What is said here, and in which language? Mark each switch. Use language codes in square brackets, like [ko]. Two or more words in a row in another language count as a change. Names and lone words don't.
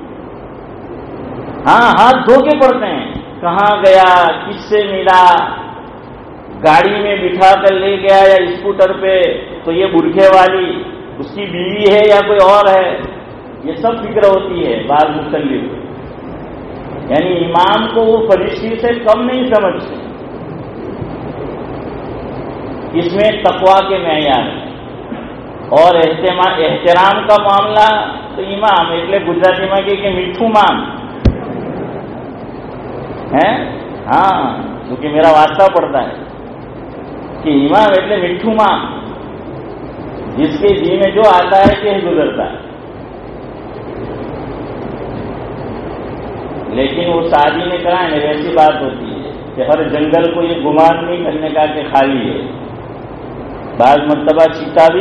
[ur] ہاں ہاتھ دھو کے پڑھتے ہیں، کہاں گیا، کس سے ملا، گاڑی میں بٹھا کر لے گیا یا اسکوٹر پہ تو یہ برقعے والی اس کی بیوی ہے یا کوئی اور ہے، یہ سب فکر ہوتی ہے بعض مختلف. یعنی امام کو وہ فرشتے سے کم نہیں سمجھتے. اس میں تقویٰ کے معیار ہیں. اور احترام کا معاملہ تو امام [gu] એટલે ગુજરાતીમાં કે મીઠું મામ [ur] ہے. ہاں کیونکہ میرا واسطہ پڑتا ہے کہ امام [gu] એટલે મીઠું મામ، [ur] جس کے جی میں جو آتا ہے کہ گزرتا ہے. لیکن وہ سعدی نے کہا ہے ایسی بات ہوتی ہے کہ ہر جنگل کو یہ گمان نہیں کرنے کا کہ خالی ہے. بعض مرتبہ چیتا بھی.